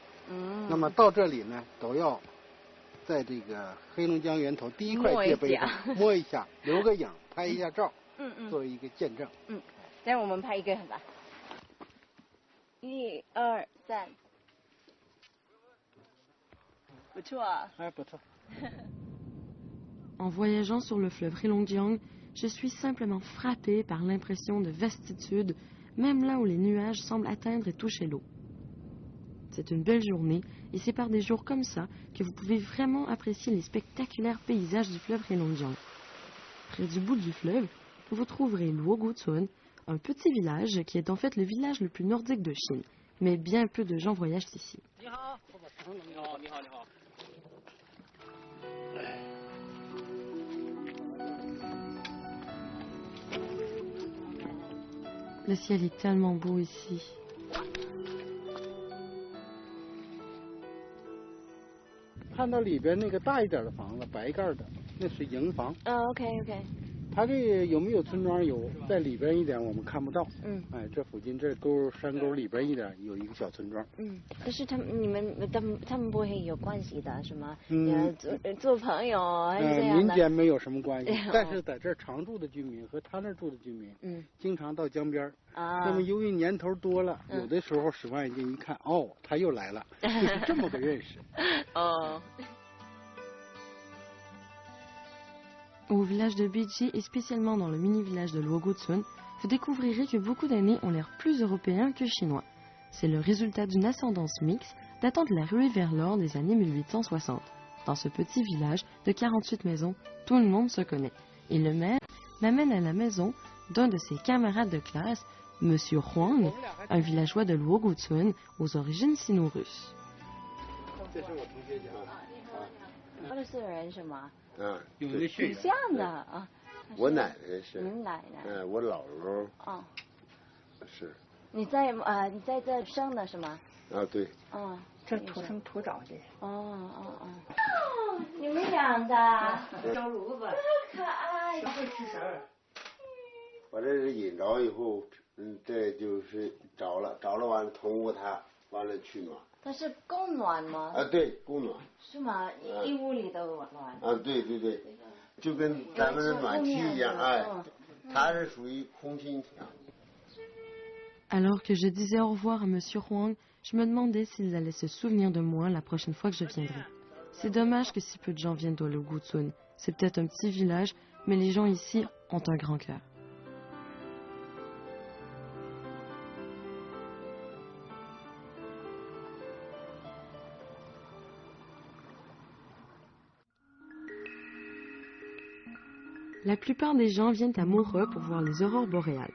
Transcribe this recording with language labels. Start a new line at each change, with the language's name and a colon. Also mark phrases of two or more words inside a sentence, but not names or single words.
Chinese: 那么到这里呢，都要在这个黑龙江源头第一块界碑上摸一下，留个影，拍一下照，作为一个见证。这样我们拍一个吧。1、2、3，不错啊。哎，不错。
French: En voyageant sur le fleuve Heilongjiang, je suis simplement frappée par l'impression de vastitude, même là où les nuages semblent atteindre et toucher l'eau. C'est une belle journée, et c'est par des jours comme ça que vous pouvez vraiment apprécier les spectaculaires paysages du fleuve Heilongjiang. Près du bout du fleuve, vous trouverez l'Uogutsun, un petit village qui est en fait le village le plus nordique de Chine. Mais bien peu de gens voyagent ici. Le ciel est tellement beau ici.
Chinese: 看到里边那个大一点的房子，白盖的，那是营房。 OK。它这有没有村庄？有，在里边一点我们看不到。这附近这山沟里边一点有一个小村庄。但是他们不会有关系的，是吗？做朋友还是这样的。民间没有什么关系，但是在这儿常住的居民和他那儿住的居民，经常到江边。那么由于年头多了，有的时候10万一斤一看，哦，他又来了，就是这么个认识。
French: Au village de Beiji et spécialement dans le mini-village de Luogutsun, vous découvrirez que beaucoup d'années ont l'air plus européens que chinois. C'est le résultat d'une ascendance mixte datant de la ruée vers l'or des années 1860. Dans ce petit village de 48 maisons, tout le monde se connaît. Et le maire m'amène à la maison d'un de ses camarades de classe, Monsieur Huang, un villageois de Luogutsun aux origines sino-russes.
Chinese: 有的挺像的啊。我奶奶是。你奶奶。我姥姥。是。你在这生的是吗？对。这土生土长的。你们养的。小炉子。可爱。会吃食儿。把这是引着以后，这就是着了完了通过它，完了取暖。它是供暖吗？对，供暖。是吗？一屋里都暖。对，就跟咱们的暖气一样，它是属于空心墙。
French: Alors que je disais au revoir à Monsieur Huang, je me demandais s'ils allaient se souvenir de moi la prochaine fois que je viendrai. C'est dommage que si peu de gens viennent de Luogutsun. C'est peut-être un petit village, mais les gens ici ont un grand cœur. La plupart des gens viennent à Murhe pour voir les aurores boréales.